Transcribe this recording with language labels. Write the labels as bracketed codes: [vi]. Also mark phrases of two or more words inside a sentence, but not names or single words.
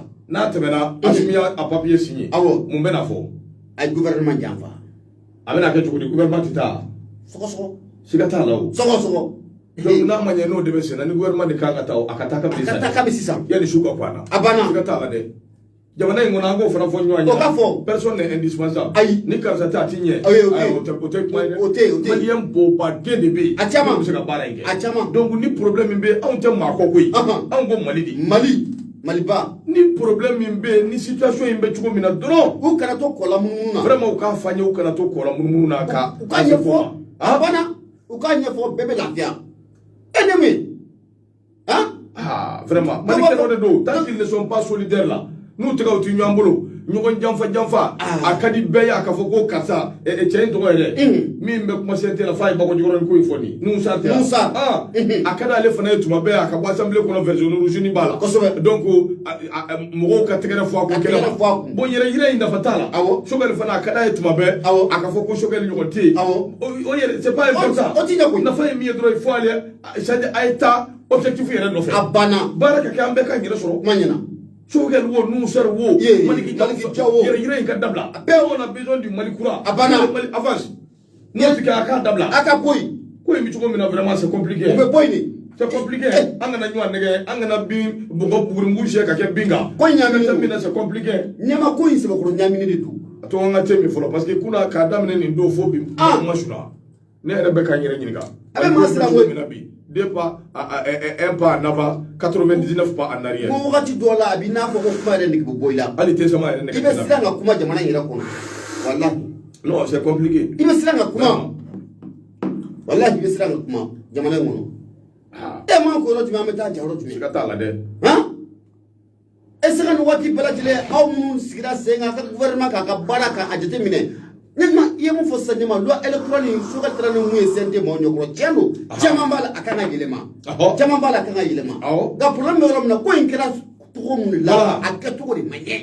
[bm] n'a tɛmɛna Asimiya a [fr] papier signé [bm] mun bɛ na fɔ ay gouvernement janfa a bɛ na kɛ cogo di gouvernement tɛ taa sɔgɔsɔgɔ siga t'a la o sɔgɔsɔgɔ donc n'a ma ɲɛ n'o de bɛ sen na ni gouvernement de kan ka taa a ka taa ka sisan yanni su ka kɔn a banna siga t'a la dɛ jamana in kɔnɔ an k'o fana fɔ ɲɔgɔn ye o ka fɔ [fr] personne n'est indispensable [bm] ayi ni karisa tɛ a ti ɲɛ o tɛ kuma ye dɛ o tɛ maliyɛn bɔbaden de bɛ yen a caman bɛ se ka baara in kɛ a caman donc ni problème min bɛ anw tɛ maa kɔ koyi anw ko Mali de Maliba ni problème min bɛ ni situation in bɛ cogo min na dɔrɔn u kana to kɔla munumunu na vraiment u k'a fɔ an ye u kana to kɔla munumunu na ka u ka ɲɛfɔ a banna u k'a ɲɛfɔ bɛɛ bɛ lafiya e ne min vraiment malikɛlaw de don [fr] tant qu'ils ne sont pas solidaires là [bm] n'u tɛgɛ u ti ɲɔgɔn bolo ɲɔgɔn janfa a ka di bɛɛ ye a ka fɔ ko karisa cɛ in tɔgɔ ye dɛ min bɛ kuma CNT la f'a ye bakɔjikɔrɔ ni ko in fɔ nin Nusa tɛ a ka d'ale fana ye tuma bɛɛ a ka bɔ assemblée kɔnɔ [fr] version rouge [bm] b'a la kosɛbɛ donc mɔgɔw ka tɛgɛrɛ fɔ a ko kɛnɛ ma bon yɛrɛ in nafa t'a la Choguel fana a ka d'a ye tuma bɛɛ a ka fɔ ko Choguel ɲɔgɔn tɛ yen o yɛrɛ [fr] c'est pas important [bm] o tɛ ɲɛ koyi nafa ye min ye dɔrɔn [fr] il faut aller c'est-à-dire [bm] a ye taa objectif yɛrɛ nɔfɛ a banna baara ka kɛ an bɛɛ ka yɛrɛ sɔrɔ kuma ɲɛna Choguel wo Nusa wo Maliki Jawo yɛrɛ in ka dabila bɛɛ [fr] on a besoin du Mali [bm] kura a banna Mali avance n'o tɛ kɛ a k'a dabila a ka bɔ yen ko in bɛ cogo min na [fr] vraiment c'est compliqué [bm] u bɛ bɔ yen de [fr] c'est compliqué [bm] an kana ɲɔgɔn nɛgɛ an kana bin bɔgɔ bugurimugu siyɛ ka kɛ bin kan ko in ɲamini min na [fr] c'est compliqué [bm] ɲɛma ko in sɛbɛkɔrɔ ɲamini de don a to an ka te min fɔlɔ parce que kunna k'a daminɛ nin don fo bi ma suna ne yɛrɛ bɛ k'an yɛrɛ ɲininka a bɛ maa siran koyi min na bi [fr] deux pas un pas en avant 99 pas en arrière [bm] ko wagati dɔ la a b'i n'a fɔ ko kuma yɛrɛ nege bɛ bɔ i la hali tɛ sama yɛrɛ nege i bɛ siran ka kuma jamana in yɛrɛ kɔnɔ walahi [fr] non c'est compliqué [bm] i bɛ siran ka kuma walahi i bɛ siran ka kuma jamana in kɔnɔ e m'a ko yɔrɔ jumɛn an bɛ taa ja yɔrɔ jumɛn siga t'a la dɛ [fr] est ce que [bm] nin waati bɛɛ lajɛlen aw minnu sigira sen kan a ka gouvernement k'a ka baara k'a jate minɛ ɲɛma i ye mun fɔ sisan ɲɛma [fr] loi électorale [bm] ni Choguel taara ni mun ye CNT maaw ɲɛkɔrɔ tiɲɛ don caman b'a la a kan ka yɛlɛma caman b'a la a kan ka yɛlɛma nka problème bɛ yɔrɔ min na ko in kɛra cogo min la a kɛcogo de ma ɲɛ